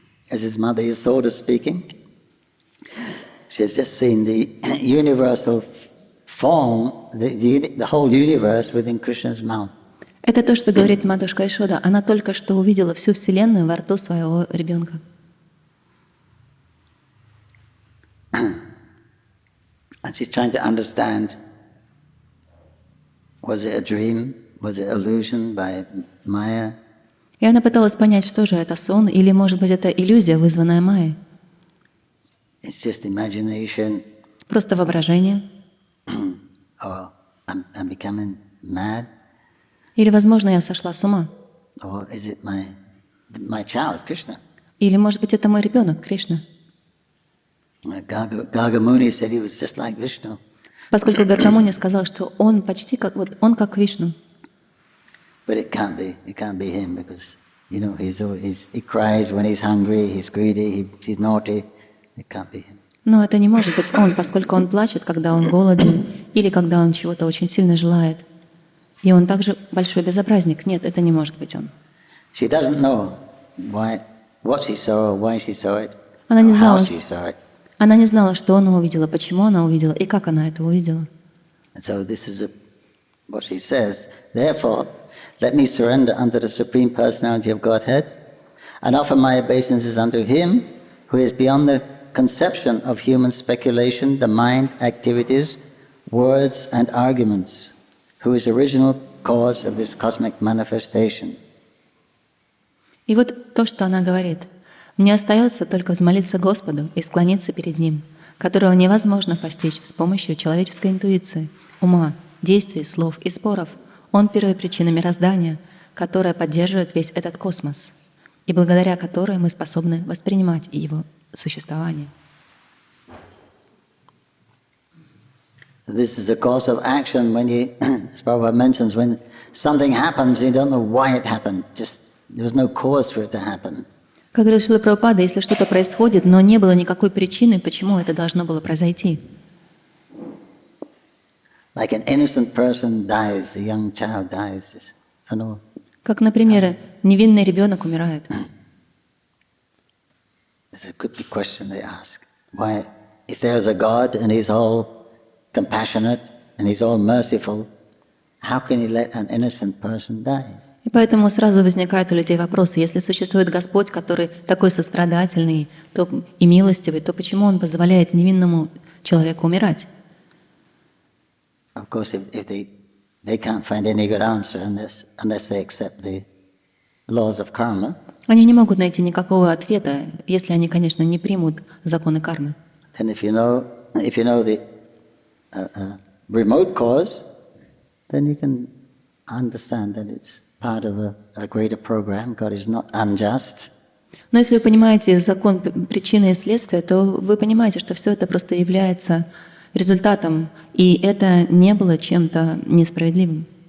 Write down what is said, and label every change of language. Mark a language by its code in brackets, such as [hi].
[en] This is Mother Yasoda speaking. She has just seen the universal form, the whole universe within Krishna's mouth. [ru] Это то, что говорит матушка Ишода. Она только что увидела всю Вселенную во рту своего ребенка. [en] And she's trying to understand, was it a dream? Was it illusion by Maya? [ru] И она пыталась понять, что же это, сон, или, может быть, это иллюзия, вызванная Майей. [en] It's just imagination. [ru] Просто воображение. [en] Or I'm becoming mad. [ru] Или, возможно, я сошла с ума. [en] Or is it my child, Krishna? [ru] Или, может быть, это мой ребенок, Кришна. [en] Gargamuni said he was just like Vishnu. [ru] Поскольку Гаргамуни сказал, что он почти как он как Вишну. [en] But it can't be him because he cries when he's hungry, he's greedy, he's naughty. It can't be him. [ru] Но это не может быть он, поскольку он плачет, когда он голоден, или когда он чего-то очень сильно желает. И он также большой безобразник. Нет, это не может быть он. [en] She doesn't know what she saw, why she saw it, [ru] Она не [en] how [ru] знала, [en] she saw it. [ru] она не знала, что она увидела, почему она увидела и как она это увидела. [en] And so this is what she says. Therefore, let me surrender unto the Supreme Personality of Godhead and offer my obeisances unto Him who is beyond the conception of human speculation, the mind, activities, words and arguments, who is original cause of this cosmic manifestation. [ru] И вот то, что она говорит. Мне остается только взмолиться Господу и склониться перед Ним, которого невозможно постичь с помощью человеческой интуиции, ума, действий, слов и споров. Он первая причина мироздания, которая поддерживает весь этот космос, и благодаря которой мы способны воспринимать его существование. [en] This is a course of action when you, as Prabhupada mentions, when something happens, you don't know why it happened. Just there was no cause for it to happen. [ru] Как говорит Шрила Прабхупада, если что-то происходит, но не было никакой причины, почему это должно было произойти. [en] Like an innocent person dies, a young child dies, [ru] Как, например, невинный ребенок умирает. [en] There's a good question they ask. Why, if there is a God and He's all compassionate and He's all merciful, how can He let an innocent person die? [ru] И поэтому сразу возникают у людей вопросы: если существует Господь, который такой сострадательный и милостивый, то почему Он позволяет невинному человеку умирать? [en] Of course, if they can't find any good answer unless they accept the laws of karma. [ru] Они не могут найти никакого ответа, если они, конечно, не примут законы кармы. [en] Then if you know the remote cause, then you can understand that it's part of a greater program. God is not unjust. [ru] Но если вы понимаете закон причины и следствия, то вы понимаете, что все это просто является результатом, и это не было чем-то несправедливым.